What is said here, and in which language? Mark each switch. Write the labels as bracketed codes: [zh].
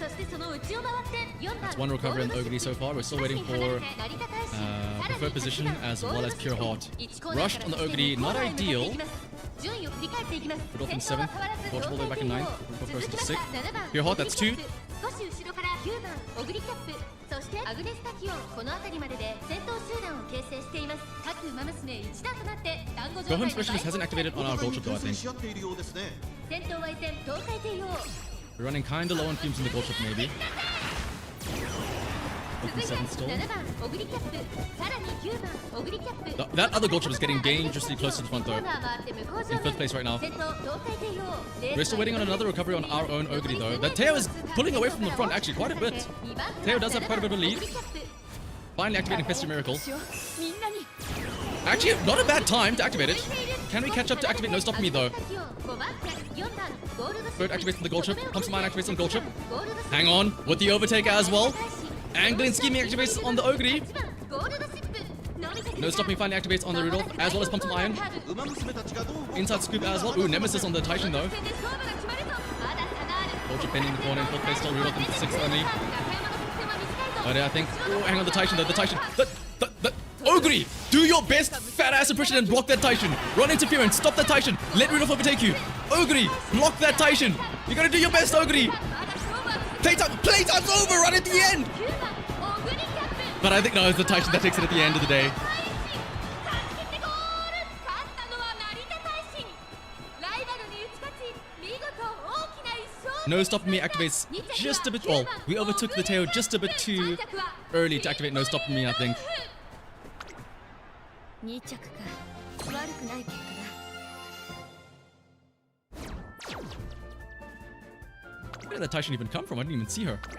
[en] That's 1 recovery on the Ogre so far. We're still waiting for preferred position as well as Pure Heart. Rushed on the Ogre, not ideal. Rudolph in 7th, Watch all the way back in 9th, Rudolph first to 6th. Pure Heart, that's 2. [ja] 少し後ろから9番オグリキャップそしてアグネスタキオンこの辺りまでで先頭集団を形成しています各馬娘一団となって団子状態 [en] Gohan Specialist hasn't activated on our gold chip though, I think. [ja] 先頭は依然東海帝王 [en] We're running kinda low on fumes in the gold chip, maybe. Open 7 still. [ja] 7番オグリキャップさらに9番オグリキャップ [en] That other gold chip is getting dangerously close to the front, [ja] コ [en] though. [ja] ーナー回って向こう上 [en] In 5th place right now. [ja] 先頭東海帝王 [en] We're still waiting on another recovery on our own Ogre, though. That Teo is pulling away from the front, actually, quite a bit. Teo does have quite a bit of a lead. Finally activating Festive Miracle. [ja] みんなに [en] Actually, not a bad time to activate it. Can we catch up to activate No Stop Me, though? [ja] 5番4番ゴールドシップ [en] Bird activates on the gold chip. Pumps Mine activates on the gold chip. Hang on, with the overtake as well. Angling Scheming activates on the Ogre. [ja] ゴールドシップ伸びてくる [en] No Stop Me finally activates on the Rudolph, as well as Pumps Iron. [ja] 馬娘たちがどう [en] Inside Scoop as well. Ooh, Nemesis on the Titan, though. [ja] 戦で勝負が決まるぞまだ差がある [en] Gold chip pending in the corner. In 4th place, still Rudolph in 6th only. [ja] 中山の得点は短いぞ [en] But I think. Oh, hang on, the Titan, though. The Titan. The Ogre! Do your best fat ass impression and block that Titan. Run interference. Stop that Titan. Let Rudolph overtake you. Ogre! Block that Titan. You gotta do your best, Ogre. [ja] まだ勝負は [en] Playtime's over right at the end. [ja] 9番オグリキャップ [en] But I think no, it's the Titan that takes it at the end of the day. [ja] 勝ってゴール勝ったのは成田大臣ライバルに打ち勝ち見事大きな一勝 [en] No Stop Me activates just a bit. Well, we overtook the tail just a bit too early to activate No Stop Me, I think. [ja] 2着か悪くない結果だ [en] Where did that Titan even come from? I didn't even see her.